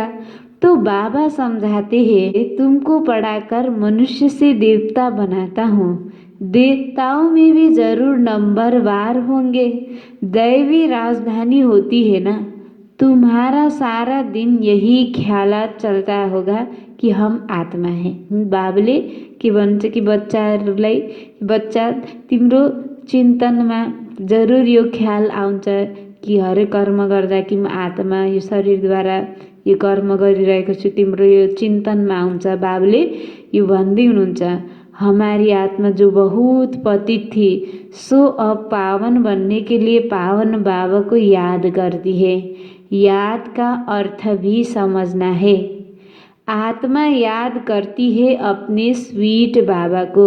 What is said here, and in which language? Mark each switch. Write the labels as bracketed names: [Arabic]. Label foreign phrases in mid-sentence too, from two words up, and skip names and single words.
[Hindi] तो बाबा समझाते हैं तुमको पढ़ाकर मनुष्य से देवता बनाता हूँ। देवताओं में भी जरूर नंबरवार होंगे। दैवी राजधानी होती है ना। तुम्हारा सारा दिन यही ख्यालात चलता होगा कि हम आत्मा हैं। [Nepali] बाबले के भन्छ कि बच्चाहरूलाई बच्चा तिम्रो चिन्तनमा जरूर यो ख्याल आउँछ कि हरे कर्म गर्दा कि म आत्मा यो शरीरद्वारा यो कर्म गरिरहेको छु, तिम्रो यो चिन्तनमा आउँछ। बाबले यो भन्दै हुनुहुन्छ [Hindi] हमारी आत्मा जो बहुत पतित थी सो अब पावन बनने के लिए पावन बाबा को याद करती है। याद का अर्थ भी समझना है। आत्मा याद करती है अपने स्वीट बाबा को।